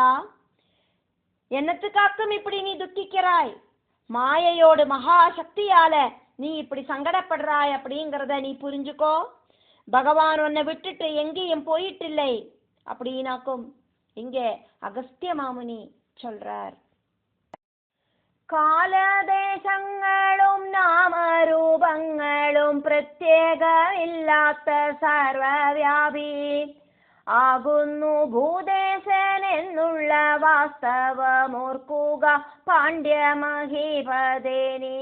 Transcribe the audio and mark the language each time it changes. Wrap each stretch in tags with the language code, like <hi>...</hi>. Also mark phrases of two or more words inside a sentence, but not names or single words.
<ta>என்னத்துக்காக்கும் இப்படி நீ துக்கிக்கிறாய்? மாயையோடு மகா சக்தியால நீ இப்படி சங்கடப்படுறாய் அப்படிங்கிறத நீ புரிஞ்சுக்கோ. பகவான் உன்னை விட்டுட்டு எங்கேயும் போயிட்டில்லை அப்படின்னாக்கும் இங்கே அகஸ்திய மாமுனி சொல்றார்.</ta> <ml>കാലദേശങ്ങളും നാമരൂപങ്ങളും പ്രത്യേകമില്ലാത്ത സർവവ്യാപി ആകുന്നു ഭൂദേശൻ എന്നുള്ള വാസ്തവമോർക്കുക പാണ്ഡ്യമഹീപതേനി.</ml>